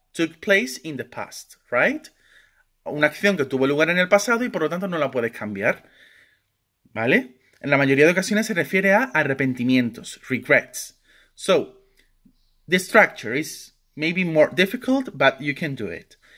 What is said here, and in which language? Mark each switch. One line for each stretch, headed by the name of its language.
English: took place in the past, right?
Spanish: Una acción que tuvo lugar en el pasado y por lo tanto no la puedes cambiar, ¿vale? En la mayoría de ocasiones se refiere a arrepentimientos, regrets.
English: So, the structure is maybe more difficult, but you can do it.